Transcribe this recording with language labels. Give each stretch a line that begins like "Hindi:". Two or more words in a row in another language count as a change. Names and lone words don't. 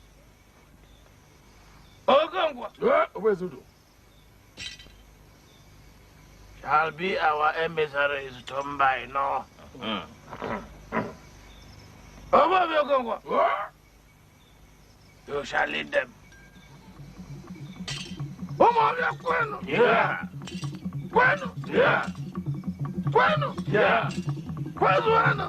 English: Okonkwo. Ezeudu. Shall be our emissaries to Mbino. Umuofia Okonkwo. You shall lead them.
Igbo: Umuofia kwenu.
English: Yeah.
Igbo: Kwenu.
English: Yeah.
Igbo: Kwenu.
English: Yeah.
Igbo: Kwezu wenu.